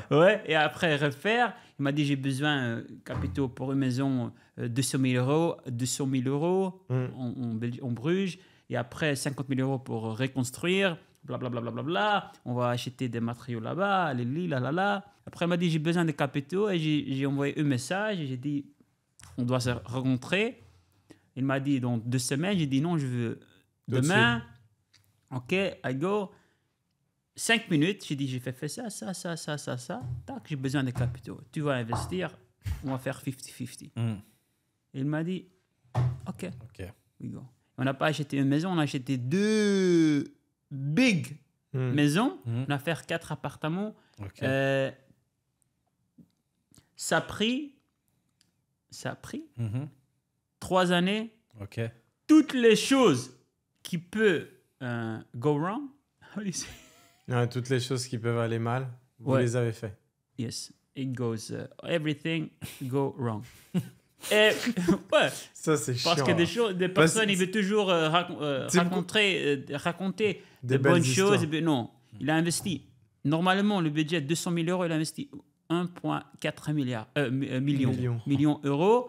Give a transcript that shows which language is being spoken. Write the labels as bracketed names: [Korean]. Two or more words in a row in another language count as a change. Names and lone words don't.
[French] Ouais, et après refaire, il m'a dit j'ai besoin de capitaux pour une maison 200 000 euros en Bruges, et après 50 000 euros pour reconstruire, blablabla. On va acheter des matériaux là-bas, là. Après, il m'a dit j'ai besoin de capitaux, et j'ai envoyé un message, et j'ai dit on doit se rencontrer. Il m'a dit dans 2 semaines, j'ai dit non, je veux demain. [English] OK, I go. [French] 5 minutes, j'ai dit, j'ai fait ça. Tac, j'ai besoin de capitaux. Tu vas investir, on va faire 50-50. Il m'a dit, OK. Ok. [English] We go. [French] On n'a pas acheté une maison, on a acheté 2 big maisons. On a fait 4 appartements. Ok. Ça a pris Mhm. 3 années. Ok. Toutes les choses qui peuvent [English] go wrong. How do you say? [French] Ouais, toutes les choses qui peuvent aller mal, vous Ouais. les avez fait. [English] Yes, it goes. Everything go wrong. [French] Et, ouais, Ça, c'est chiant. parce que des Parce- personnes, ils veulent toujours C'est raconter Des de belles bonnes histoires. choses. Mais non, il a investi. Normalement, le budget de 200 000 euros, il a investi 1,4 millions d'euros.